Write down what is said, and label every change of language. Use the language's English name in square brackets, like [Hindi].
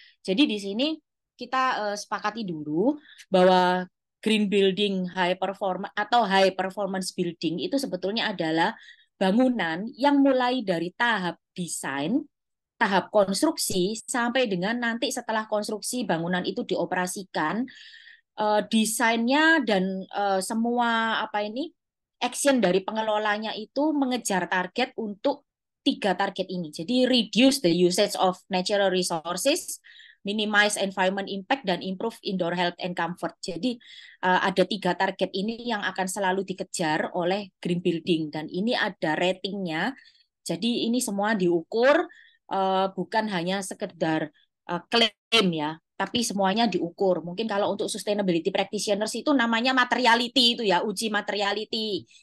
[Indonesian] Jadi di sini kita sepakati dulu bahwa green building high performance atau high performance building itu sebetulnya adalah bangunan yang mulai dari tahap desain, tahap konstruksi sampai dengan nanti setelah konstruksi bangunan itu dioperasikan, desainnya dan semua apa ini action dari pengelolanya itu mengejar target untuk tiga target ini. [English] Jadi reduce the usage of natural resources, minimize environment impact, dan improve indoor health and comfort. [Indonesian] Jadi ada tiga target ini yang akan selalu dikejar oleh green building dan ini ada ratingnya. Jadi ini semua diukur, bukan hanya sekedar klaim ya, tapi semuanya diukur. Mungkin kalau untuk sustainability practitioners itu namanya materiality itu ya, uji materiality.